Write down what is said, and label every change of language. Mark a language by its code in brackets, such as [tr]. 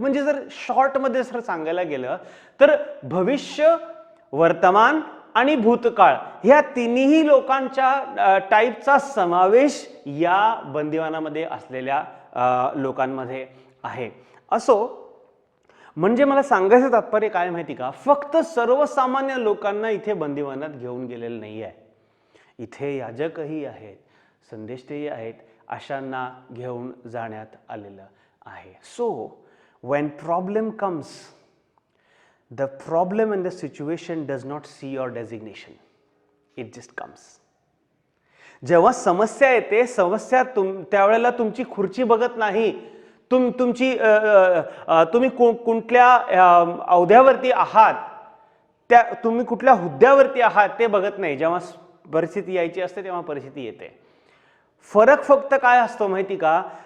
[mr] म्हणजे जर शॉर्टमध्ये जर सांगायला गेलं तर भविष्य, वर्तमान आणि भूतकाळ ह्या तिन्ही लोकांच्या टाईपचा समावेश या बंदिवानामध्ये असलेल्या लोकांमध्ये आहे. असो, म्हणजे मला सांगायचं तात्पर्य काय माहिती का? फक्त सर्वसामान्य लोकांना इथे बंदिवानात घेऊन गेलेलं नाही आहे. इथे याजकही आहेत, संदेष्टेही आहेत, अशांना घेऊन जाण्यात आलेलं आहे. [en] So when problem comes, the problem and the situation does not see your designation. It just comes. [mr] जेव्हा समस्या येते, समस्या त्यावेळेला तुमची खुर्ची बघत नाही, तुम्ही कुठल्या अवध्यावरती आहात, तुम्ही कुठल्या हुद्द्यावरती आहात ते बघत नाही. जेव्हा परिस्थिती यायची असते तेव्हा परिस्थिती येते. फरक फक्त काय असतो माहिती का?